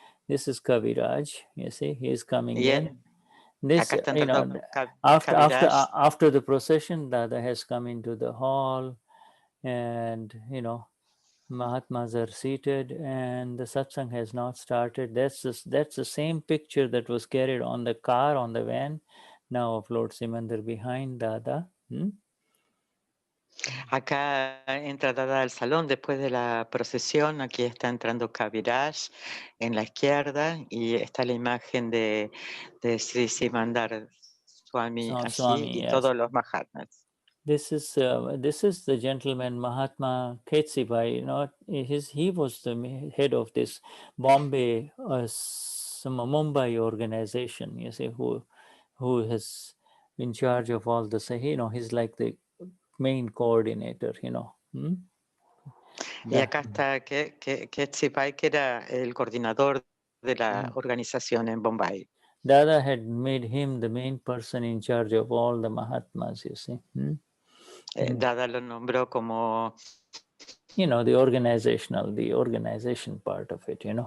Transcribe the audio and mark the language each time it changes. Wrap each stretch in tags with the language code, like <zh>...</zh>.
<en>This is Kaviraj. You see, he's coming in. This, after the procession, Dada has come into the hall, and Mahatmas are seated, and the satsang has not started. That's the same picture that was carried on the car, on the van, now of Lord Simandar behind Dada.</en> <es>Acá entra Dada al salón después de la procesión. Aquí está entrando Kaviraj en la izquierda y está la imagen de Sri Simandar Swami allí y todos los Mahatmas.</es> <en>This is the gentleman Mahatma Ketsibai. He was the head of this Bombay, Mumbai organization. You see, who has in charge of all this. He's like the main coordinator.</en> <es>Y acá está Ketsibai, que era el coordinador de la organización en Bombay.</es> <en>Dada had made him the main person in charge of all the Mahatmas, you see.</en> <es>Dada lo nombró como...</es> <en>the organization part of it,</en>